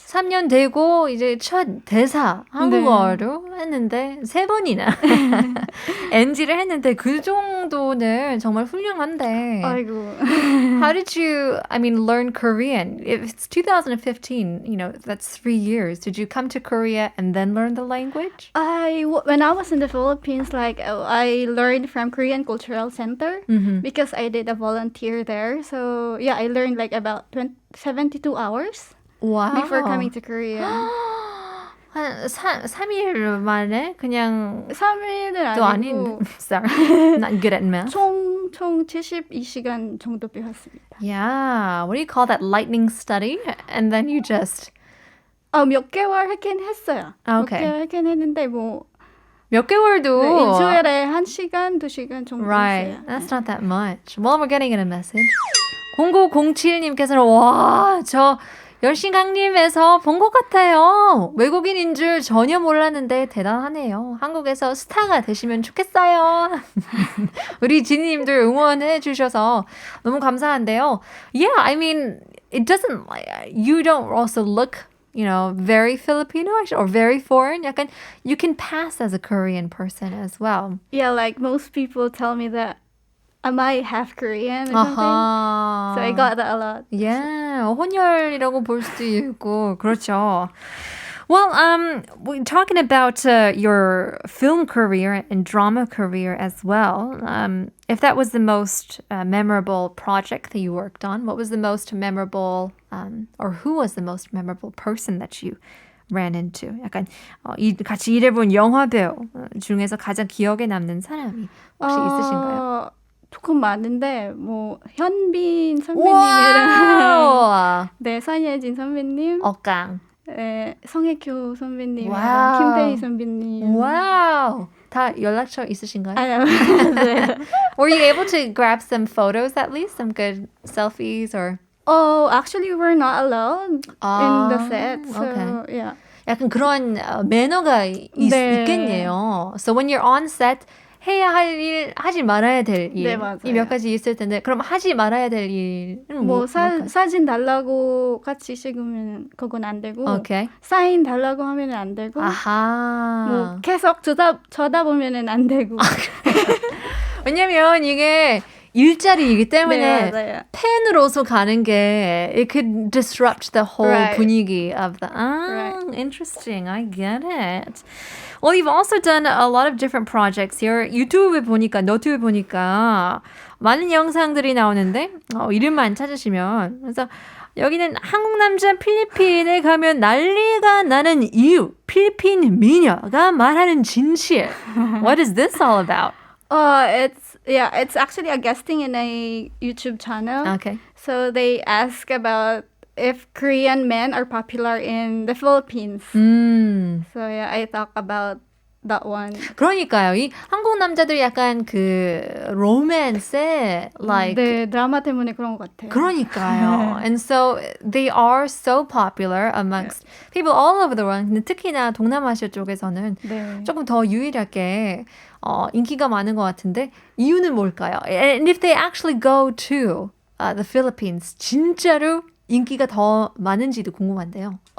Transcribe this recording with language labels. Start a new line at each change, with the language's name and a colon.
Korean: 3년 되고 이제 첫 대사 한국어로 했는데 3번이나 NG를 했는데 그 정도는 정말 훌륭한데. 아이고.
English: How did you, learn Korean? If it's 2015, that's 3 years. Did you come to Korea and then learn the language? When I was in the Philippines, I learned from Korean Cultural Center because I did a volunteer there. So yeah, I learned about 72 hours before coming to Korea.
Korean: 한 3일 만에 그냥 3일은 또 아니고
English: sorry, not good at math.
Korean: 총 72시간 정도 배웠습니다.
English: Yeah, what do you call that? Lightning study? And then you just...
Korean: 몇 개월 했긴 했어요.
English: Okay.
Korean: 몇 개월 했긴 했는데 몇 개월도 일주일에 1시간, 2시간 정도
English: Right,
Korean: 했어요.
English: that's not that much. Well, we're getting in a message.
Korean: 0907님께서는 와, 저 열심강님에서 본 것 같아요. 외국인인 줄 전혀 몰랐는데 대단하네요. 한국에서 스타가 되시면 좋겠어요. 우리 지니님들 응원해 주셔서 너무 감사한데요.
English: Yeah, I mean, it doesn't, you don't also look, you know, very Filipino or very foreign. 약간, you can pass as a Korean person as well. Yeah, like most people tell me that am I half Korean or something? So I got that a lot.
Korean: Yeah, 혼혈이라고 볼 수도 있고 그렇죠.
English: Well, we're talking about your film career and drama career as well. If that was the most memorable project that you worked on, what was the most memorable, or who was the most memorable person that you ran into?
Korean: 약간 같이 일해본 영화 배우 중에서 가장 기억에 남는 사람이 혹시 있으신가요? 조금 많은데 뭐 현빈 선배님이랑 네 선예진 선배님, 억강, 네 성혜교 선배님이랑 와우. 김태희 선배님. 와우. 다 연락처 있으신가요? 네.
English: Were you able to grab some photos at least? Some good selfies or? Oh, actually we're not allowed in the set. So okay. yeah.
Korean: 약간 그런 매너가 네. 있겠네요.
English: So when you're on set,
Korean: 해야 할 일, 하지 말아야 될 일. 네, 맞아요. 이 몇 가지 있을 텐데 그럼 하지 말아야 될 일은 뭐 뭘까요? 사진 달라고 같이 찍으면 그건 안 되고
English: Okay.
Korean: 사인 달라고 하면 안 되고 아하. 뭐 계속 쳐다보면 안 되고 왜냐면 이게 일자리이기 때문에 네, 맞아요. 팬으로서 가는 게
English: it could disrupt the whole Right. 분위기 of the Right. interesting. I get it. Well, you've also done a lot of different projects here.
Korean: 유튜브에 보니까 너튜브에 보니까 많은 영상들이 나오는데 이름만 찾으시면 그래서 여기는 한국 남자 필리핀에 가면 난리가 나는 이유 필리핀 미녀가 말하는 진실.
English: What is this all about? It's actually a guesting in a YouTube channel. Okay. So they ask about if Korean men are popular in the Philippines. So yeah, I talk about that one.
Korean: 그러니까요. 이 한국 남자들 약간 그 로맨스에 like 네, 드라마 때문에 그런 것 같아요. 그러니까요.
English: And so they are so popular amongst people all over the world.
Korean: 근데 특히나 동남아시아 쪽에서는 네. 조금 더 유일하게 인기가 많은 것 같은데 이유는 뭘까요?
English: And if they actually go to the Philippines,
Korean: 진짜로 인기가 더 많은지도 궁금한데요.